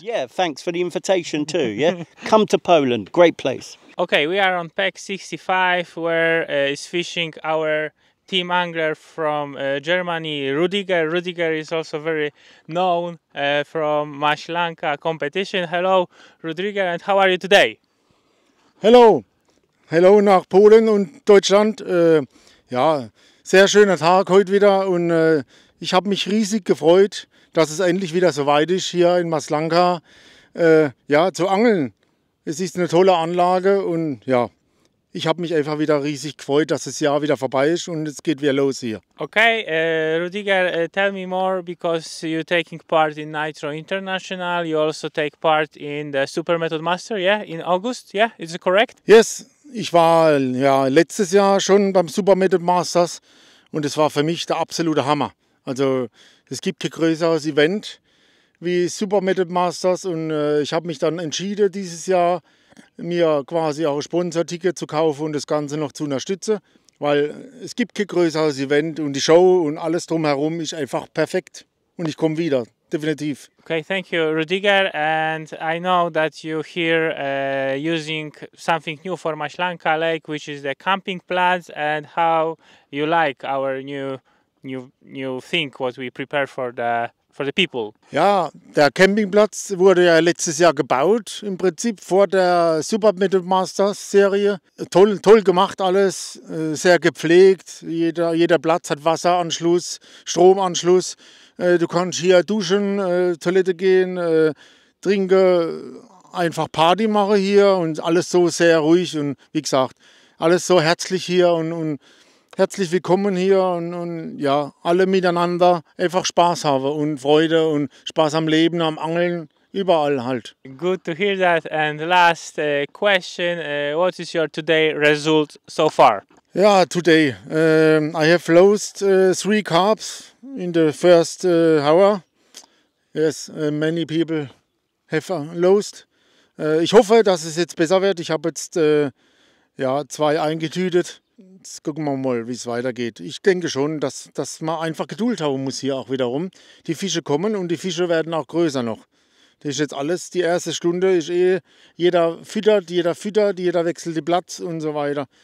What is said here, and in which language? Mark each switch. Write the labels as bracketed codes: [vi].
[en] Yeah, thanks for the invitation too. Yeah, come to Poland, great place. Okay, we are on pack 65 where is fishing our team angler from Germany, Rudiger. Rudiger is also very known from Maślanka competition. Hello, Rudiger, and how are you today? Hello, hello [de] nach Polen und Deutschland. Ja, sehr schöner Tag heute wieder und ich habe mich riesig gefreut, dass es endlich wieder so weit ist hier in Maślanka ja, zu angeln. Es ist eine tolle Anlage und ja, ich habe mich einfach wieder riesig gefreut, dass das Jahr wieder vorbei ist und es geht wieder los hier. [en] Okay, Rudiger, tell me more, because you're taking part in Nitro International. You also take part in the Super Method Master, yeah, in August, yeah, is it correct? Yes, [de] ich war ja letztes Jahr schon beim Super Method Masters und es war für mich der absolute Hammer. Also es gibt kein größeres Event wie Super Method Masters und ich habe mich dann entschieden, dieses Jahr mir quasi auch ein Sponsorticket zu kaufen und das Ganze noch zu unterstützen, weil es gibt kein größeres Event und die Show und alles drumherum ist einfach perfekt und ich komme wieder, definitiv. [en] Okay, thank you, Rudiger. And I know that you here using something new for Maślanka Lake, which is the camping plans, and how you like our new thing what we prepare for the people. [de] Ja, der Campingplatz wurde ja letztes Jahr gebaut, im Prinzip vor der Super Method Masters Serie. Toll gemacht alles, sehr gepflegt. Jeder Platz hat Wasseranschluss, Stromanschluss. Du kannst hier duschen, Toilette gehen, trinken, einfach Party machen hier und alles so sehr ruhig und wie gesagt, alles so herzlich hier und herzlich willkommen hier und ja, alle miteinander einfach Spaß haben und Freude und Spaß am Leben, am Angeln, überall halt. [en] Good to hear that. And last question, what is your today result so far? Yeah, today I have lost 3 carps in the first hour. Yes, many people have lost. [de] Ich hoffe, dass es jetzt besser wird. Ich habe jetzt ja, 2 eingetütet. Jetzt gucken wir mal, wie es weitergeht. Ich denke schon, dass man einfach Geduld haben muss hier auch wiederum. Die Fische kommen und die Fische werden auch größer noch. Das ist jetzt alles, die erste Stunde ist jeder füttert, jeder wechselt den Platz und so weiter.